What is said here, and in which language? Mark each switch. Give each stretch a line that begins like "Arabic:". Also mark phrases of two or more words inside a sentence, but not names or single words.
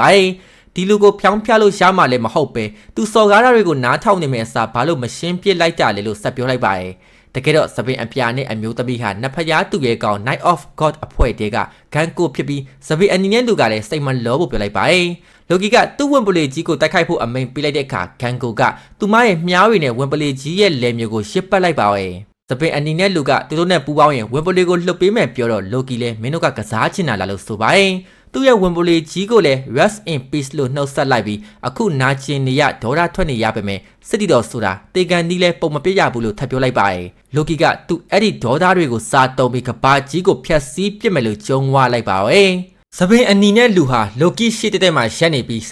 Burmese: ပါတယ်ဒီလူကိုဖြောင်းဖျားလို့ရမှလည်းမဟုတ်ပဲသူစော်ကားတာတွေကိုနားထောင်နေမယ့်အစားဘာလို့မရှင်းပြလိုက်တာလဲလို့ဆက်ပြောလိုက်ပါတယ်တကယ်တော့စပင်အပြာနဲ့အမျိုးသမီးဟာနဖျားသူရဲ့ကောင် Night of God အဖွဲ့တဲကဂန်ကိုဖြစ်ပြီးစပင်အနီနဲ့လူကလည်းစိတ်မလောဖို့ပြောလိုက်ပါတယ်လိုကီကသူ့ဝင်ပလေကြီးကိုတိုက်ခိုက်ဖို့အမိန်ပေးလိုက်တဲ့အခါဂန်ကိုကသူမရဲ့မြားတွေနဲ့ဝင်ပလေကြီးရဲ့လယ်မျိုးကိုရှစ်ပတ်လိုက်ပါရဲ့စပင်အနီနဲ့လူကသူတို့နဲ့ပူးပေါင်းရင်ဝင်ပလေကိုလှုပ်ပေးမယ်ပြောတော့လိုကီလည်းမင်းတို့ကကစားချင်တာလားလို့ဆိုပါတယ် သူ့ရဲ့ဝင်ပိုလီကြီးကိုလည်း
English: rest in peace
Burmese: လို့နှုတ်ဆက်လိုက်ပြီးအခုနာကျင်နေရဒေါသထွက်နေရပေမဲ့စစ်တီတော်ဆိုတာတေကန်နီးလဲပုံမပြရဘူးလို့ထပ်ပြောလိုက်ပါတယ်လိုကီကသူ့အဲ့ဒီဒေါသတွေကိုစားတုံးပြီးကဘာကြီးကိုဖျက်ဆီးပစ်မယ်လို့ကြုံဝါလိုက်ပါရဲ့စပင်အနီနဲ့လူဟာလိုကီရှေ့တက်မှာရက်နေပြီး